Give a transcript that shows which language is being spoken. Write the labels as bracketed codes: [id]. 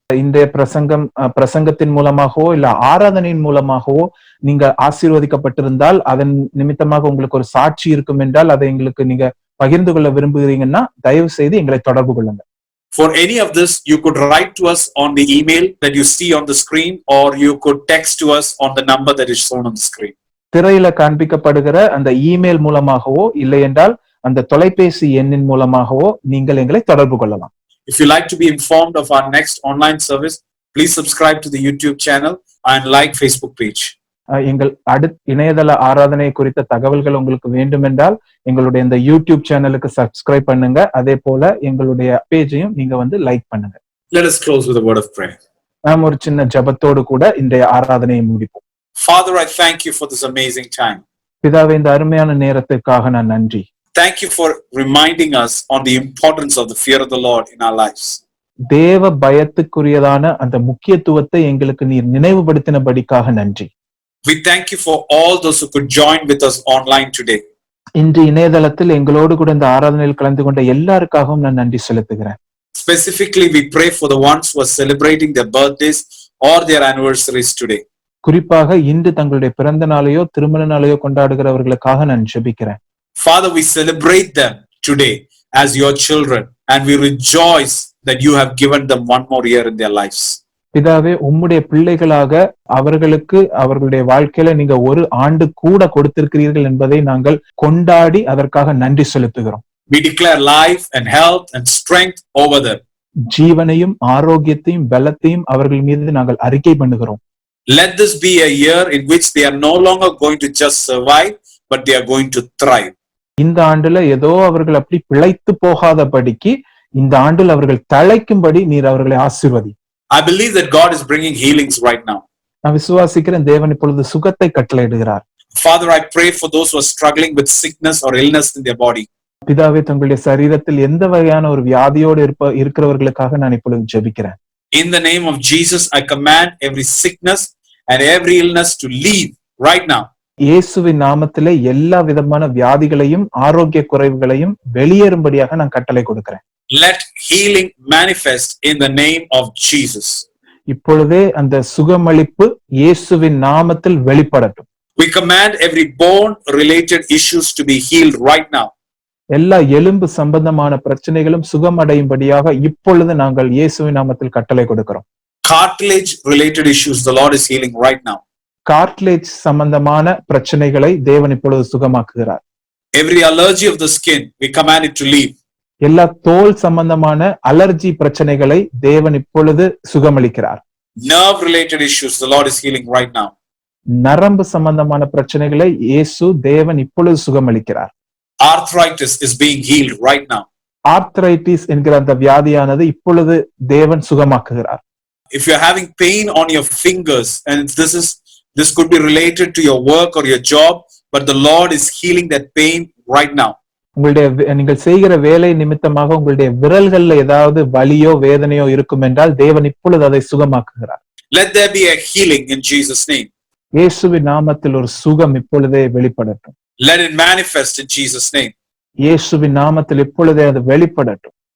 [ta] இந்த பிரசங்கத்தின் மூலமாகவோ இல்ல ஆராதனையின் மூலமாகவோ நீங்க ஆசீர்வதிக்கப்பட்டிருந்தால் அதன் நிமித்தமாக உங்களுக்கு ஒரு சாட்சி இருக்கும் என்றால் அதை எங்களுக்கு நீங்க பகிர்ந்து கொள்ள விரும்புகிறீங்கன்னா தயவு செய்து எங்களை தொடர்பு கொள்ளுங்க. [en] For any of this, you could write to us on the email that you see on the screen, or you could text to us on the number that is shown on the screen. [ta] திரையில காண்பிக்கப்படுகிற அந்த email மூலமாகவோ இல்லை என்றால் அந்த தொலைபேசி எண்ணின் மூலமாகவோ நீங்கள் எங்களை தொடர்பு கொள்ளலாம். [en] If you like to be informed of our next online service, please subscribe to the YouTube channel and like Facebook page. [ta] எங்கள் இணையதள ஆராதனை குறித்த தகவல்கள் உங்களுக்கு வேண்டும் என்றால் எங்களுடைய இந்த யூடியூப் சேனலுக்கு சப்ஸ்கிரைப் பண்ணுங்க. அதே போல எங்களுடைய பேஜையும் நீங்க லைக் பண்ணுங்க. [en] Let us close with a word of prayer. [ta] நாம் ஒரு சின்ன ஜெபத்தோடு கூட இன்றைய ஆராதனையை முடிப்போம். [en] Father, I thank you for this amazing time. [ta] பிதாவே, இந்த அருமையான நேரத்திற்காக நான் நன்றி. [en] Thank you for reminding us on the importance of the fear of the Lord in our lives. [ta] தேவ பயத்துக்குரியதான அந்த முக்கியத்துவத்தை எங்களுக்கு நீர் நினைவுபடுத்தினபடிக்காக நன்றி. [en] We thank you for all those who could join with us online today. [ta] இன்று இணையதளத்தில் எங்களோடு கூட இந்த ஆராதனையில் கலந்து கொண்ட எல்லாருக்காகவும் நான் நன்றி செலுத்துகிறேன். [en] Specifically, we pray for the ones who are celebrating their birthdays or their anniversaries today. [ta] குறிப்பாக இன்று தங்களுடைய பிறந்த நாளையோ திருமண நாளையோ கொண்டாடுகிறவர்களுக்காக நான் ஜெபிக்கிறேன். [en] Father, we celebrate them today as your children, and we rejoice that you have given them one more year in their lives. [ta] பிதாவே, உம்முடைய பிள்ளைகளாக அவர்களுக்கு அவர்களுடைய வாழ்க்கையில நீங்க ஒரு ஆண்டு கூட கொடுத்திருக்கிறீர்கள் என்பதை நாங்கள் கொண்டாடி அதற்காக நன்றி செலுத்துகிறோம். [en] We declare life and health and strength over them. [ta] ஜீவனையும் ஆரோக்கியத்தையும் பலத்தையும் அவர்கள் மீது நாங்கள் அறிக்கை பண்ணுகிறோம். [en] Let this be a year in which they are no longer going to just survive, but they are going to thrive. [ta] இந்த ஆண்டுல ஏதோ அவர்கள் அப்படி பிழைத்து போகாதபடிக்கு இந்த ஆண்டில் அவர்கள் தழைக்கும்படி நீர் அவர்களை ஆசீர்வதி. [en] I believe that God is bringing healings right now. [ta] நான் விசுவாசிக்கிறேன் தேவன் இப்பொழுது சுகத்தை கட்டளையிடுகிறார். [en] Father, I pray for those who are struggling with sickness or illness in their body. [ta] பிதாவே, தங்களுடைய சரீரத்தில் எந்த வகையான ஒரு வியாதியோடு இருக்கிறவர்களுக்காக நான் இப்பொழுது ஜெபிக்கிறேன். [en] In the name of Jesus, I command every sickness and every illness to leave right now. [ta] இயேசுவின் நாமத்திலே எல்லா விதமான வியாதிகளையும் ஆரோக்கிய குறைவுகளையும் வெளியேறும்படியாக நான் கட்டளை கொடுக்கிறேன். [en] Let healing manifest in the name of Jesus. [ta] இப்பொழுதே அந்த சுகமளிப்பு இயேசுவின் நாமத்தில் வெளிப்படட்டும். [en] We command every bone related issues to be healed right now. [ta] எல்லா எலும்பு சம்பந்தமான பிரச்சனைகளும் சுகமடையும்படியாக இப்பொழுது நாங்கள் இயேசுவின் நாமத்தில் கட்டளை கொடுக்கிறோம். [en] Cartilage related issues, the Lord is healing right now. [ta] Cartilage சம்பந்தமான பிரச்சனைகளை தேவன் இப்பொழுது சுகமாக்குகிறார். [en] Every allergy of the skin, we command it to leave. [ta] எல்லா தோல் சம்பந்தமான அலர்ஜி பிரச்சனைகளை தேவன் இப்பொழுது சுகமளிக்கிறார். [en] Nerve related issues, the Lord is healing right now. [ta] நரம்பு சம்பந்தமான பிரச்சனைகளை இயேசு தேவன் இப்பொழுது சுகமளிக்கிறார். [en] Arthritis is being healed right now. [ta] Arthritis என்கிற அந்த வியாதியானது இப்பொழுது தேவன் சுகமாக்குகிறார். [en] If you're having pain on your fingers, and this could be related to your work or your job, but the Lord is healing that pain right now. [ta] நீங்கள் செய்கிற வேலை நிமித்தமாக உங்களுடைய விரல்கள்ல ஏதாவது வலியோ வேதனையோ இருக்கும் என்றால் தேவன் இப்பொழுது அதை சுகமாக்குகிறார். [en] Let there be a healing in Jesus' name. [ta] இயேசுவின் நாமத்தில் ஒரு சுகம் இப்பொழுதே வெளிப்படட்டும். [en] Let it manifest in Jesus' name. [ta] இயேசுவின் நாமத்தில் இப்பொழுதே அது வெளிப்படட்டும்.